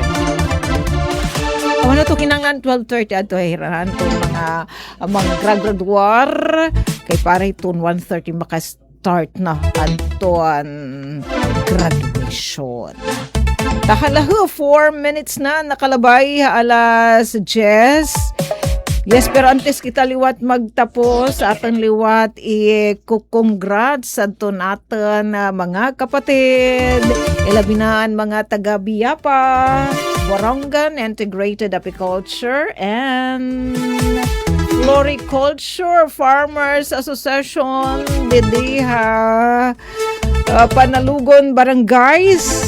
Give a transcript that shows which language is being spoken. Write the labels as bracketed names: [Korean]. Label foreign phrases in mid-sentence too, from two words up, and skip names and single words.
[Waray] Ano to kinangan 12:30 ato hirahan to mga graduar kay para iton 1:30 maka-start na aton graduation. Nakalahu 4 minutes na nakalabay alas 10. Yes, pero antes kita liwat magtapos sa aton liwat i-congrats sa aton natin mga kapatid, ilabinaan mga taga-Biyapa, Warangan Integrated Apiculture and Floriculture Farmers Association Didiha Panalugon Barangays.